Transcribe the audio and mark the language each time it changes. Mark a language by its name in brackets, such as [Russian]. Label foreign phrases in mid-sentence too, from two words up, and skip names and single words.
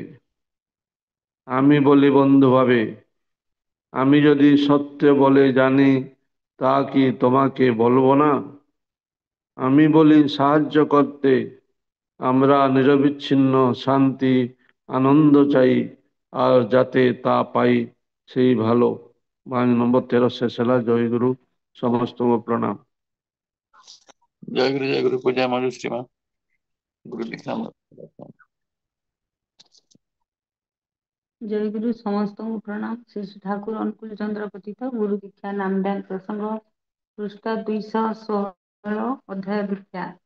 [Bangla] আমি বলি বন্ধুভাবে, আমি যদি সত্য বলে জানি, তা কি তোমাকে বলবো না? আমি বলি সাহায্য করতে, আমরা নিরবিচ্ছিন্ন শান্তি আনন্দ চাই, আর যাতে তা পাই সেই ভালো। বাণী নম্বর 13 শেষ ହେଲା। জয়গুরু, [Odia] ସମସ୍ତଙ୍କୁ ପ୍ରଣାମ। [Hindi] जय गुरु पूज्य मधु श्रीमा गुरु दीक्षा। जय गुरु समस्त प्रणाम। श्री श्री ठाकुर अनुकूल चंद्र पतित गुरु दीक्षा नामदान प्रसंग पृष्ठ 216 अध्याय दीक्षा।